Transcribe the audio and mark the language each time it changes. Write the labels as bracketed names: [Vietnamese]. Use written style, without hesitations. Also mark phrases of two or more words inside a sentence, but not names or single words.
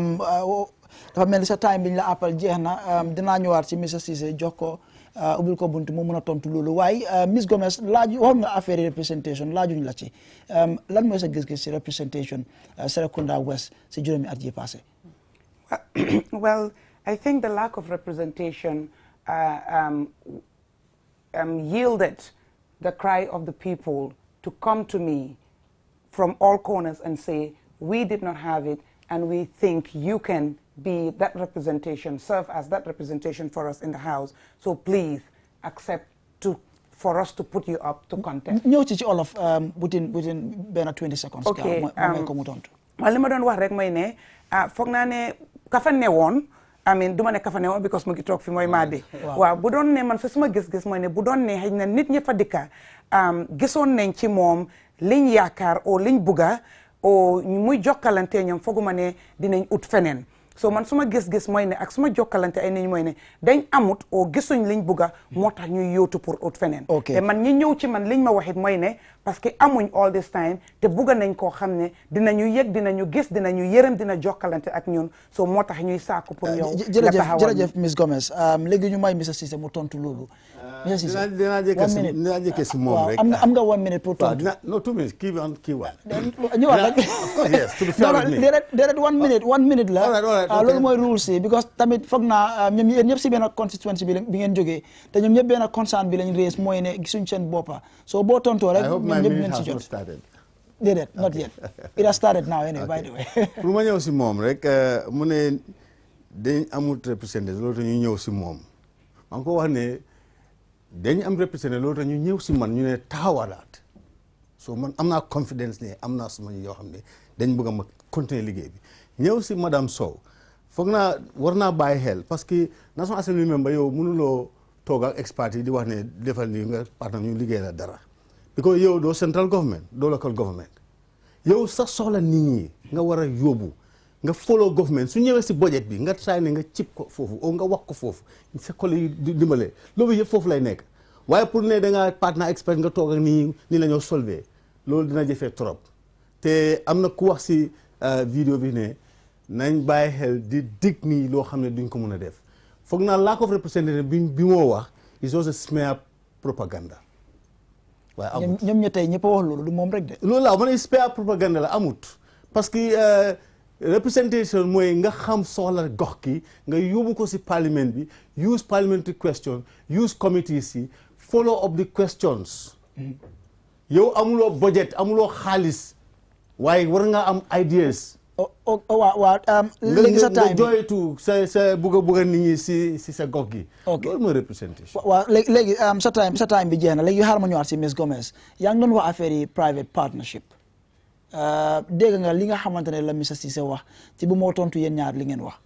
[Wolof] dafa mel ni sa time biñ la appal jeex na dinaa ñëwaat ci Mr Cissé jox ko ubbil ko buntu mu mun a tontu loolu waaye Miss Gomez waxoon nga [French] affaire représentation [Wolof] laajuñ la ci lan mooy sa gis-gis ci représentation Serekunda West si juróomi at yi passé. [English] Well, I think the lack of representation yielded the cry of the people to come to me from all corners and say, we did not have it, and we think you can be that representation, serve as that representation for us in the House. So please accept for us to put you up to contest. [Wolof] ñëw ci olof within benn 20 seconds. Okay. ko mu tontu. Li ma doon wax rek mooy ne foog naa ne ka fa newoon du ma ne ka fa newoon because mu ngi toog fi mooy Madi. waaw bu doon ne man fa suma gis-gis mooy ne bu doon ne xëy na nit ñi fa dikka gisoon nañ ci moom liñ yaakaar o liñ bugga o muy jokkalante ñoom fooguma ne dinañ ut feneen. so man suma gis-gis mooy ne ak suma jokkalante ay nit ñi mooy ne dañ amut o gisuñ liñ bugga moo tax ñuy yóotu pour ut feneen. te man ñi ñëw ci man liñ ma waxit mooy ne [French] parce que [Wolof] amuñ [English] all this time [Wolof] te bugga nañ koo xam ne dinañu yëg dinañu gis dinañu yërëm dina jokkalante ak ñun so moo tax ñuy sàkku pour yow. jërëjëf Miss Gomez léegi ñu may Mr Cissé mu tontu loolu. Mr Cissé dinaa jëkkee si moom rek. am nga 1 minute pour tontu. no 2 minutes kii waa. ñëwaat rek. [English] yes to be fair with me. [Wolof] déedéet 1 minute la. loolu mooy rules yi because tamit foog naa ñoom yéen ñëpp si benn constituency bi ngeen jógee te ñoom ñëpp benn concern bi lañ raise mooy ne gisuñ seen boppa so boo tontoo rek ñoom ñëpp nañ si jot déedéet [English] not yet it has started now anyway by the way. [Wolof] pour ma ñëw si moom rek mu ne dañ amul représenté loolu tax ñu ñëw si moom maa ngi ko wax ne dañ am représenté loolu tax ñu ñëw si man ñu ne taxawalaat so man am naa confidence ne am naa suma yoo xam ne dañ bëgg a ma continuer liggéey bi ñëw si madame Sow foog naa war naa bàyyi xel [French] parce que [English] National Assembly member [Wolof] yow mënuloo toog ak expert yi di wax ne defal ni nga partenaire ñu liggéey la dara because yow doo [English] central government [Wolof] doo [English] local government [Wolof] yow sax soxla nit ñi nga war a yóbbu nga [English] follow government [Wolof] su ñëwee si budget bi nga try ne nga cib ko foofu o nga wax ko foofu sa collègue yi dimbale loolu yëpp foofu lay nekk waaye pour ne da nga partenaire expert nga toog ak nii la ñoo solver loolu dina jëfee trop te am na ku wax si vidéo bi ne nañ bàyyi xel di dig nii loo xam ne duñ ko mën a def foog naa [English] lack of representative [Wolof] bi moo wax [English] is also smear propaganda [Wolof] waaye amut ñoom ñi tey ñëpp a wax loolu du moom rek de. loolu laa man spare propagande la amut [French] parce que [Wolof] representation mooy nga xam soxla gox ki nga yóbbu ko si parlement bi [English] use parliamentary question use committees [Wolof] yi [English] follow up the questions [Wolof] yow amuloo budget amuloo xaalis waaye war nga am ideas. waaw léegi sa time nga joytu sa bugg a nit ñi si sa gox gi. loolu mooy représentation. waaw léegi sa time bi jeex na léegi xaaral ma ñëwaat si Miss Gomez yaa ngi doon wax affaire yi [English] private partnership [Wolof] dégg nga li nga xamante ne la Mr Ceesay wax ci bu moo tontu yéen ñaar li ngeen wax.